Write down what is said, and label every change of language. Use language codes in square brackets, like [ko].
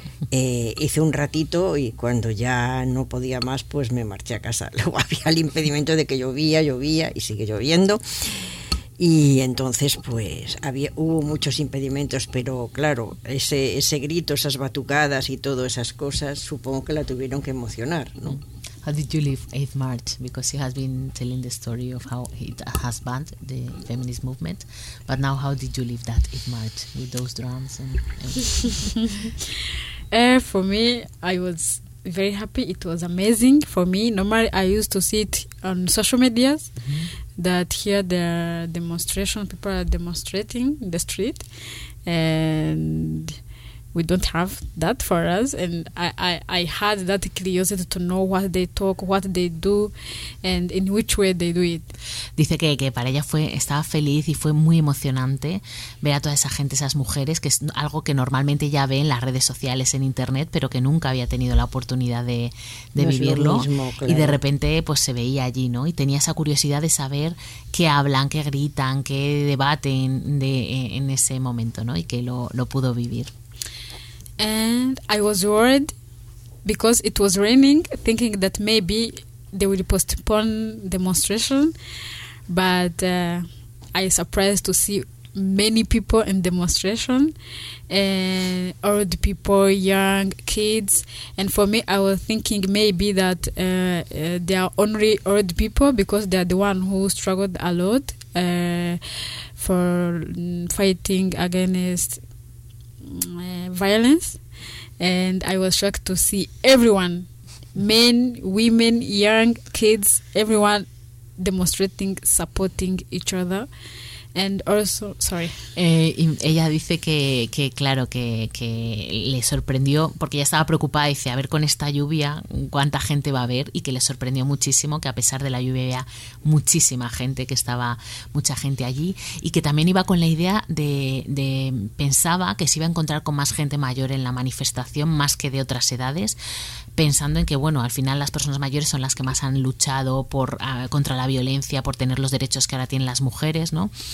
[es] Hice un ratito y cuando ya no podía más, pues me marché a casa. Luego había el impedimento de que llovía y sigue lloviendo. Y entonces, pues hubo muchos impedimentos, pero claro, ese grito, esas batucadas y todas esas cosas, supongo que la tuvieron que emocionar, ¿no? [en] How did you live 8th March? Because he has been telling the story of how it has banned the feminist movement. But now, how did you live that 8th March with those drums and everything? For me, I was very happy. It was amazing for me. Normally, I used to see it on social medias, mm-hmm. that here the demonstration, people are demonstrating in the street. And we don't have that for us, and I had that curiosity to know what they talk, what they do, and in which way they do it. [es] Dice que para ella estaba feliz y fue muy emocionante ver a toda esa gente, esas mujeres, que es algo que normalmente ya ve en las redes sociales, en internet, pero que nunca había tenido la oportunidad de no vivirlo. Es lo mismo, claro. Y de repente pues se veía allí, ¿no? Y tenía esa curiosidad de saber qué hablan, qué gritan, qué debaten en ese momento, ¿no? Y que lo pudo vivir. [en] And I was worried because it was raining, thinking that maybe they will postpone demonstration. But I was surprised to see many people in demonstration, and old people, young kids. And for me, I was thinking maybe that they are only old people because they are the one who struggled a lot for fighting against violence, and I was shocked to see everyone, men, women, young kids, everyone demonstrating, supporting each other. And also, sorry. [es] Ella dice que claro, que le sorprendió, porque ella estaba preocupada, dice, a ver con esta lluvia cuánta gente va a ver, y que le sorprendió muchísimo que a pesar de la lluvia había muchísima gente, que estaba mucha gente allí, y que también iba con la idea de pensaba que se iba a encontrar con más gente mayor en la manifestación, más que de otras edades, pensando en que, bueno, al final las personas mayores son las que más han luchado contra la violencia, por tener los derechos que ahora tienen las mujeres, ¿no?